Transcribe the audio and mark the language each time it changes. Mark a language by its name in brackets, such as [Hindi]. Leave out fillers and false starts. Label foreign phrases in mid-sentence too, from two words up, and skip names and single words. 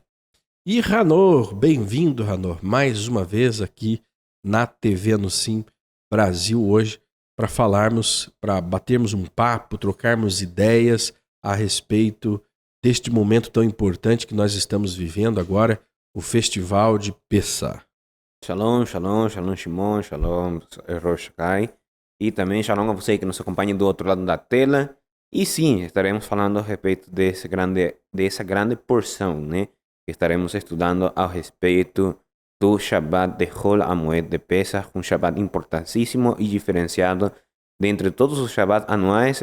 [Portuguese] E Ranor, bem-vindo, Ranor, mais uma vez aqui na TV Anusim Brasil hoje, para falarmos, para batermos um papo, trocarmos ideias a respeito deste momento tão importante que nós estamos vivendo agora, o Festival de Pessah. [Hebrew] שלום, שלום, שלום Shimon, שלום Rosh Kai. [Portuguese] E também shalom a você que nos acompanha do outro lado da tela. E sim, estaremos falando a respeito dessa grande porção, né? Que estaremos estudando a respeito do Shabbat de Hol HaMoed de Pesach, um Shabbat importantíssimo e diferenciado dentre todos os Shabbats anuais.